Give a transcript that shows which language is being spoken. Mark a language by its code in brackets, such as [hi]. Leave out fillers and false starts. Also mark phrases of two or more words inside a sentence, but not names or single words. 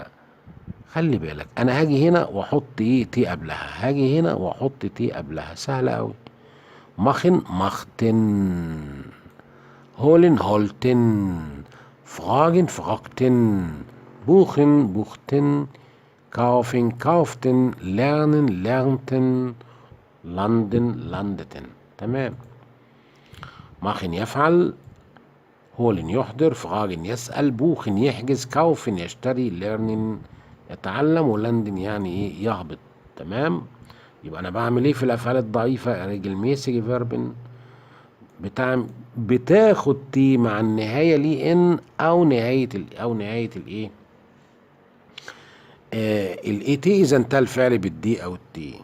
[ar] خلي بالك انا هاجي هنا واحط ايه؟ تي قبلها. هاجي هنا واحط تي قبلها. سهله قوي. [de] machen machten, holen holten, fragen fragten, buchen buchten, kaufen kauften، lernen lernten، landen landeten. تمام. [ar] ماخن يفعل، هولن يحضر، فراجن يسأل، بوخن يحجز، كاوفن يشتري، ليرنين يتعلم، ولندن يعني ايه؟ يهبط. تمام. يبقى انا بعمل ايه في الافعال الضعيفه؟ [de] regelmäßige Verben [ar] بتاخد تي مع النهايه لي ان او نهايه الايه الاي تي اذا انتهى الفعل بالدي او التي.